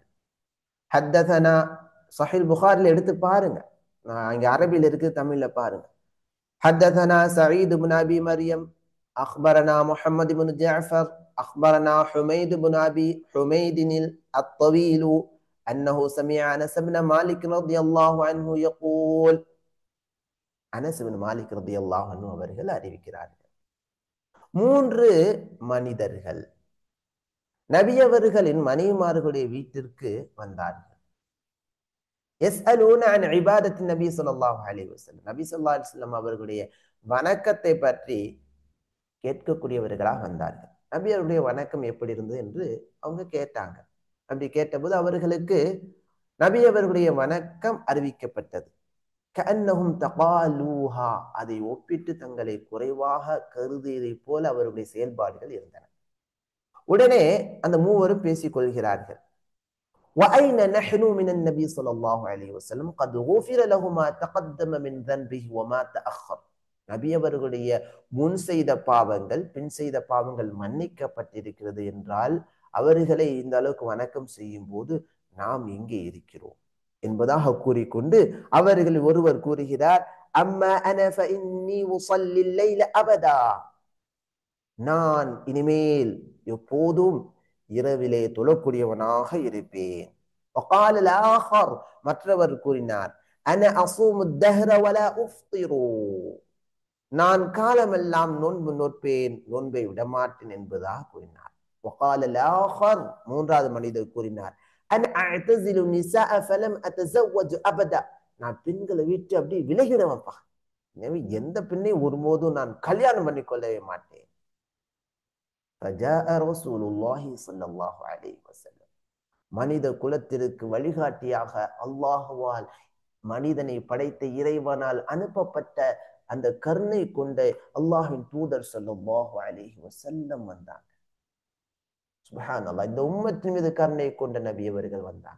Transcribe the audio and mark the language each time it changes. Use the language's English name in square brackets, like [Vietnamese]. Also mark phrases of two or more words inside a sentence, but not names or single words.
[Tamil] ஹத்தஸனா, சஹீஹ் புகாரில எடுத்து பாருங்க. இங்க அரபியில் இருக்கு, தமிழ்ல பாருங்க. [Arabic] حدثنا سعيد بن أبي مريم أخبرنا محمد بن جعفر أخبرنا حميد بن أبي حميد الطويل أنه سمع أنس بن مالك رضي الله عنه يقول, [Tamil] அனஸ் பின் மாலிக் [Arabic] رضي الله عنه [Tamil] அவர்கள் அறிவிக்கிறார்கள், 3 மனிதர்கள் நபி அவர்களின் மனைவிமார்களுடைய வீட்டிற்கு வந்தார்கள். [Arabic] يسألون عن عبادة النبي صلى الله عليه وسلم, [Tamil] நபி [Arabic] صلى الله عليه وسلم [Tamil] அவர்களுடைய வணக்கத்தை பற்றி கேட்கக்கூடியவர்களாக வந்தார்கள். நபி அவருடைய வணக்கம் எப்படி இருந்தது என்று அவங்க கேட்டாங்க. அப்படி கேட்டபோது அவர்களுக்கு நபி அவர்களுடைய வணக்கம் அறிவிக்கப்பட்டது. [Arabic] كأنهم تقالوها, [Tamil] அதை ஒப்பிட்டு தங்களை குறைவாக கருதியதை போல அவருடைய செயல்பாடுகள் இருந்தன. உடனே அந்த மூவரும் பேசிக் கொள்கிறார்கள். [Arabic] وأين نحن من النبي صلى الله عليه وسلم قد غفر له ما تقدم من ذنبه وما تأخر. [Tamil] நபி அவர்களுடைய முன் செய்த பாவங்கள் பின் செய்த பாவங்கள் மன்னிக்கப்பட்டிருக்கிறது என்றால் அவர்களை இந்த அளவுக்கு வணக்கம் செய்யும் போது நாம் எங்கே இருக்கிறோம் என்பதாக கூறிக்கொண்டு அவர்கள் ஒருவர் கூறுகிறார், [Arabic] أما أنا فإني أصلي الليل أبدا, [Tamil] நான் இனிமேல் எப்போதும் இரவிலே தொழக்கூடியவனாக இருப்பேன். [Arabic] وقال الآخر, [Tamil] மற்றவர் கூறினார், [Arabic] أنا أصوم الدهر ولا أفطر, [Tamil] நான் காலமெல்லாம் நோன்பு நோற்பேன், நோன்பை விடமாட்டேன் என்பதாக கூறினார். [Arabic] وقال الآخر, [Tamil] மூன்றாவது மனிதர் கூறினார், [Arabic] أنا أعتزل النساء فلم أتزوج أبدا, [Tamil] நான் பெண்களை விட்டு அப்படி விலகிடுவேன்ப்பா, எனவே எந்த பெண்ணையும் ஒருபோதும் நான் கல்யாணம் பண்ணிக்கொள்ளவே மாட்டேன். [Arabic] فجاء رسول الله صلى الله عليه وسلم, [Tamil] மனித குலத்திற்கு வழிகாட்டியாக அல்லாஹுவால் மனிதனை படைத்த இறைவனால் அனுப்பப்பட்ட அந்த கருணை கொண்ட அல்லாஹ்வின் தூதர் [Arabic] صلى الله عليه وسلم [Tamil] வந்தாங்க. சுப்ஹானல்லாஹ், இந்த உம்மத்தின் மீது கருணை கொண்ட நபி அவர்கள் வந்தாங்க.